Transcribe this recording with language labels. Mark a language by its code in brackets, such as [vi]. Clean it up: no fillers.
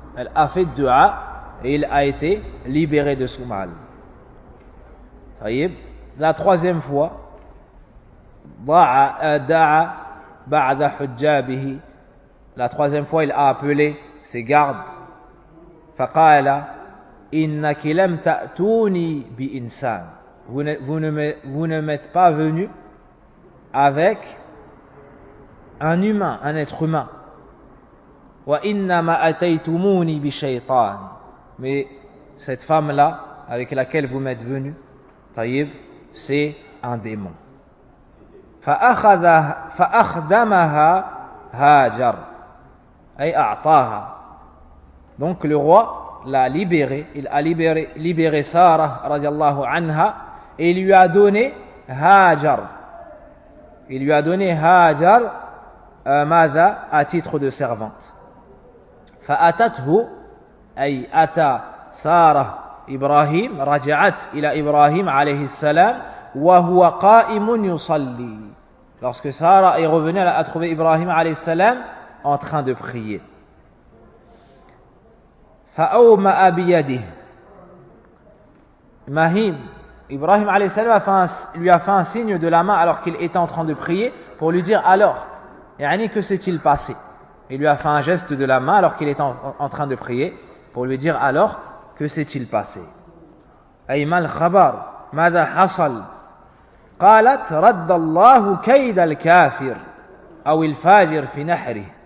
[fr] Elle a fait dua et il a été libéré de son mal. [ar] طيب. [fr] La troisième fois, [ar] دعا بعد حجابه. [fr] La troisième fois, il a appelé ses gardes. [ar] فقال إنك لم تأتوني بإنسان. [fr] Vous ne m'êtes pas venu avec un humain, un être humain. [ar] وإنما أتيتموني بشيطان. [fr] Mais cette femme-là avec laquelle vous m'êtes venu, طيب, c'est un démon. [ar] فأخدمها هاجر أي أعطاها. [fr] Donc le roi l'a libéré, il a libéré Sarah radiallahu anha et il lui a donné Hajar. Il lui a donné Hajar ماذا à titre de servante. [ar] فأتته أي أتى سارة إبراهيم. رجعت إلى إبراهيم عليه السلام وهو قائم يصلي. [fr] Lorsque Sarah est revenue, elle a trouvé Ibrahim alayhi salam en train de prier. [ar] فأومأ بيده. [fr] Mahim, Ibrahim alayhi salam lui a fait un signe de la main alors qu'il était en train de prier pour lui dire alors, yani, que s'est-il passé? Il lui a fait un geste de la main alors qu'il était en train de prier pour lui dire alors, que s'est-il passé? [ar] أي ما الخبر ماذا حصل؟ قالت رد الله كيد الكافر أو الفاجر في نحره.